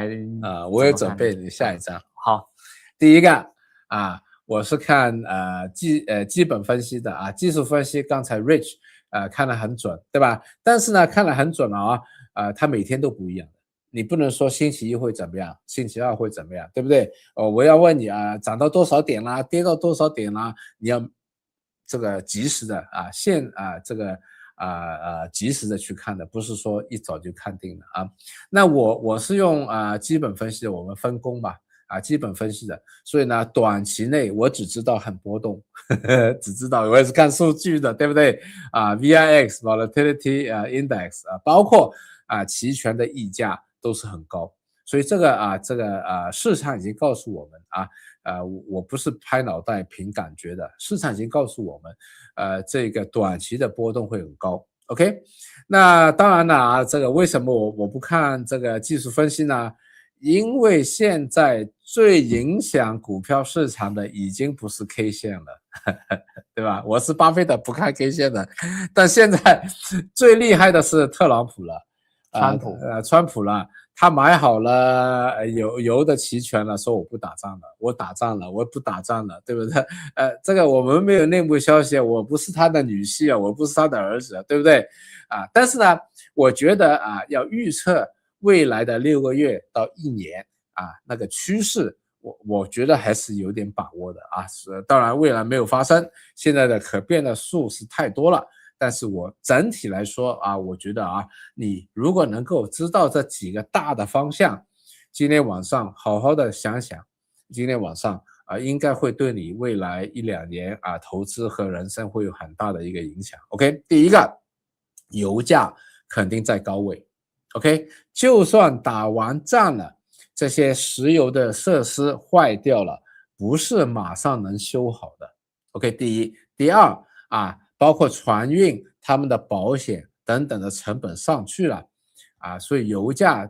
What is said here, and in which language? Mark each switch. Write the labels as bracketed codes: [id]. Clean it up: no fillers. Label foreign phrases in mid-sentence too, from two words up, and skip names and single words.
[zh] 我也準備你下一張。好，第一個我是看基本分析的技術分析剛才 Rich 看得很準，對吧？但是呢看得很準它每天都不一樣的，你不能說星期一會怎麼樣，星期二會怎麼樣，對不對？我要問你漲到多少點啦，跌到多少點啦，你要這個及時的這個及時的去看的，不是說一早就看定的那我是用基本分析的，我們分工吧基本分析的，所以呢，短期内我只知道很波动，只知道我也是看数据的，对不对？VIX Volatility Index 包括期权的溢價都是很高，所以这个市场已经告訴我們我不是拍腦袋憑感覺的，市場已經告訴我們，這個短期的波動會很高。OK， 那當然了這個為什麼我不看這個技術分析呢？因為現在最影響股票市場的已經不是 K 線了，對吧？我是巴菲特不看 K 線的，但現在最厲害的是特朗普了，川普了，他買好了油的期權了，說我不打仗了，我打仗了，我不打仗了，對不對？這個我們沒有內幕消息，我不是他的女婿我不是他的兒子，對不對？但是呢，我覺得要預測未來的6個月到1年那個趨勢，我覺得還是有點把握的當然未來沒有發生，現在的可變的數是太多了，但是我整體來說我覺得你如果能夠知道這幾個大的方向，今天晚上好好的想想，今天晚上應該會對你未來1-2年投資和人生會有很大的一個影響。OK， 第一個，油價肯定在高位。OK，就算打完仗了，這些石油的設施壞掉了，不是馬上能修好的。OK，第一，第二包括船運他們的保險等等的成本上去了所以油價